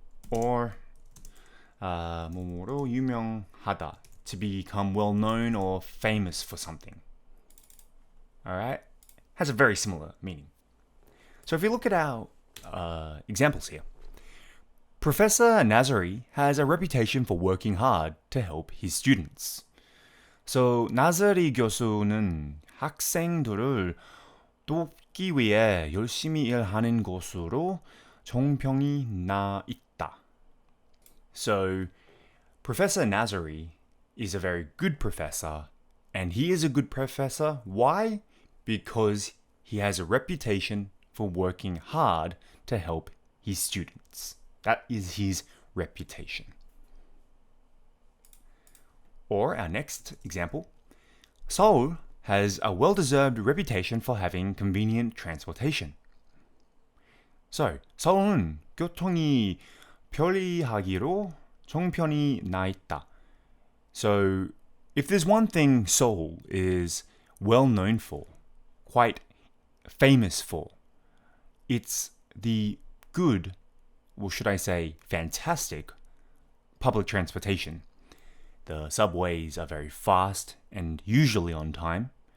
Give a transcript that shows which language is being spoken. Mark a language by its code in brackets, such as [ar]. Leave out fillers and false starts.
[en] Or [ko] 뭐뭐로 유명하다, [en] to become well known or famous for something. All right? Has a very similar meaning. So if you look at our examples here. Professor Nazari has a reputation for working hard to help his students. [ko] So 나자리 교수는 학생들을 돕기 위해 열심히 일하는 것으로 정평이 나 있다. [en] So Professor Nazari is a very good professor, and he is a good professor. Why? Because he has a reputation for working hard to help his students. That is his reputation. Or our next example, Seoul has a well-deserved reputation for having convenient transportation. [ko] So, 서울은 교통이 편리하기로 정평이 나 있다. [en] So, if there's one thing Seoul is well known for, quite famous for, it's the good, or should I say fantastic, public transportation. The subways are very fast and usually on time.